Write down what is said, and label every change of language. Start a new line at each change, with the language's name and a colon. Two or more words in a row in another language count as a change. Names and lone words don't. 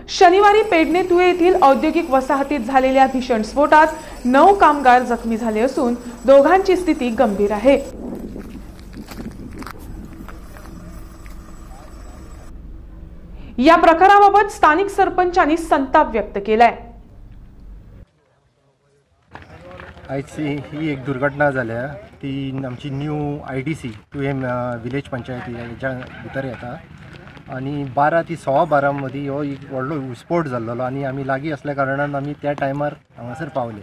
Marathi: शनिवारी पेडणे तुळे येथील औद्योगिक वसाहतीत झालेल्या भीषण स्फोटात 9 कामगार जखमी झाले असून दोघांची स्थिती गंभीर आहे। या प्रकाराबाबत स्थानिक सरपंचांनी संताप व्यक्त केलाय।
Konkani: आयची ही एक दुर्घटना झाल्या ती आमची न्यू IDC तुवें विलेज पंचायती हेच्या भितर येता आणि 12 ते 12:15 मदीं हो एक व्हडलो स्फोट जाल्लो आणि आमी लागीं असल्या कारणान आमी त्या टायमार हांगासर पावले।